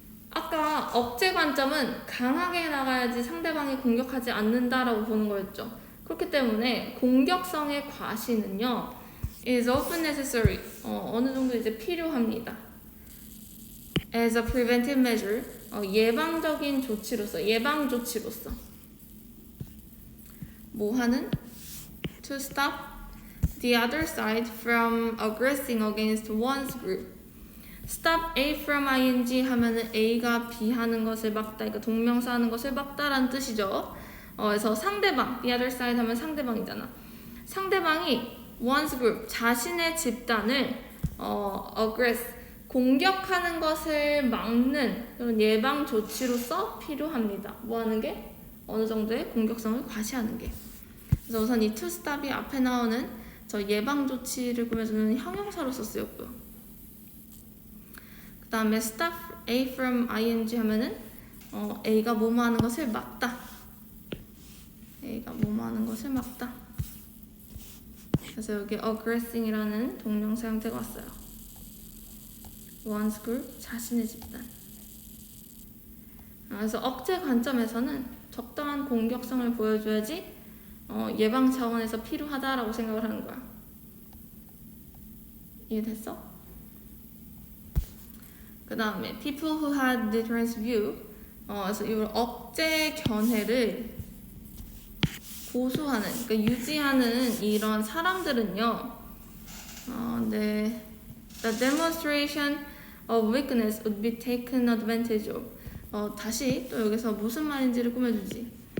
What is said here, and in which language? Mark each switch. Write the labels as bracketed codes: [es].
[ko] 아까 억제 관점은 강하게 나가야지 상대방이 공격하지 않는다라고 보는 거였죠. 그렇기 때문에 공격성의 과시는요, [en] is often necessary. [ko] 어느 정도 이제 필요합니다. [en] As a preventive measure, [ko] 예방적인 조치로서, 예방 조치로서. 뭐 하는? [en] To stop the other side from aggressing against one's group. Stop A from ing [ko] 하면은 A가 B 하는 것을 막다, 그러니까 동명사 하는 것을 막다라는 뜻이죠. 그래서 상대방, [en] the other side [ko] 하면 상대방이잖아. 상대방이 [en] one's group, [ko] 자신의 집단을 aggress, 공격하는 것을 막는 그런 예방 조치로서 필요합니다. 뭐 하는 게? 어느 정도의 공격성을 과시하는 게. 그래서 우선 이 to stop이 앞에 나오는 저 예방 조치를 꾸며주는 형용사로서 쓰였고요. 그 다음에 [en] stop A from ing [ko] 하면은 A가 뭐뭐 하는 것을 막다. A가 뭐뭐 하는 것을 막다. 그래서 여기 aggressing이라는 동명사 형태가 왔어요. one's group, 자신의 집단. 그래서 억제 관점에서는 적당한 공격성을 보여줘야지 예방 차원에서 필요하다라고 생각을 하는 거야. 이해됐어? 그 다음에 [en] people who had deterrence view, [ko] 그래서 이 억제 견해를 고수하는, 그러니까 유지하는 이런 사람들은요, [en] the demonstration of weakness would be taken advantage of. [ko] 다시 또 여기서 무슨 말인지를 꾸며주지.